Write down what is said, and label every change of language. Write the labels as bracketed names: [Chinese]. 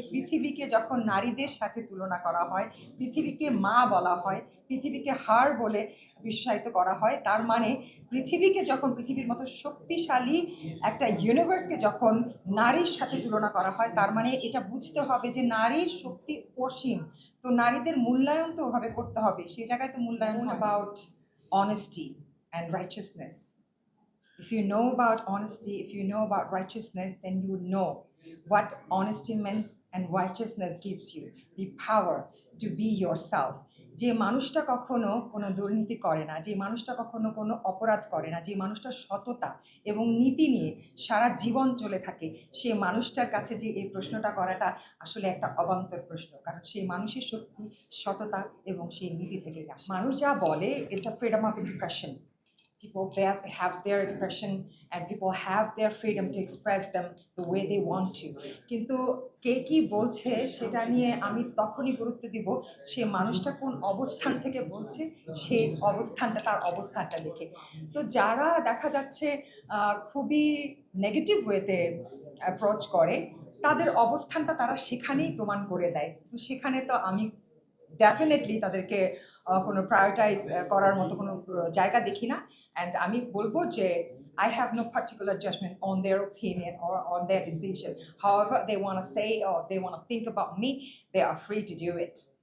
[Bangla] পৃথিবীকে যখন নারীদের সাথে তুলনা করা হয়, পৃথিবীকে মা বলা হয়, পৃথিবীকে হার বলে বিশ্বায়িত করা হয়, তার মানে পৃথিবীর মতো শক্তিশালী একটা ইউনিভার্সকে যখন নারীর সাথে তুলনা করা হয়, তার মানে এটা বুঝতে হবে যে নারীর শক্তি অসীম। তো নারীদের মূল্যায়ন তো ওভাবে করতে হবে, সেই জায়গায় তো মূল্যায়ন about [English] honesty and righteousness. If you know about honesty, if you know about righteousness, then you would know what honesty means and righteousness gives you the power to be yourself. [Bangla] যে মানুষটা কখনো কোনো দুর্নীতি করে না, যে মানুষটা কখনো কোনো অপরাধ করে না, যে মানুষটা সততা এবং নীতি নিয়ে সারা জীবন চলে থাকে, সেই মানুষটার কাছে যে এই প্রশ্নটা করাটা আসলে একটা অবান্তর প্রশ্ন, কারণ সেই মানুষের শক্তি সততা এবং সেই নীতি থেকেই আসে। মানুষ যা বলে, [English] It's a freedom of expression. People have their expression and people have their freedom to express them the way they want to. [Bangla] কিন্তু কে কি বলছে সেটা নিয়ে আমি তখনই গুরুত্ব দিব সে মানুষটা কোন অবস্থান থেকে বলছে, সেই তার অবস্থানটা দেখে। তো যারা দেখা যাচ্ছে খুবই নেগেটিভ ওয়েতে অ্যাপ্রোচ করে, তাদের অবস্থানটা তারা সেখানেই প্রমাণ করে দেয়। তো সেখানে তো আমি ডেফিনেটলি তাদেরকে কোনো প্রায়োরিটাইজ করার মতো কোনো জায়গা দেখি না। অ্যান্ড আমি বলবো যে [English] I have no particular judgment on their opinion or on their decision. However they want to say or they want to think about me, they are free to do it.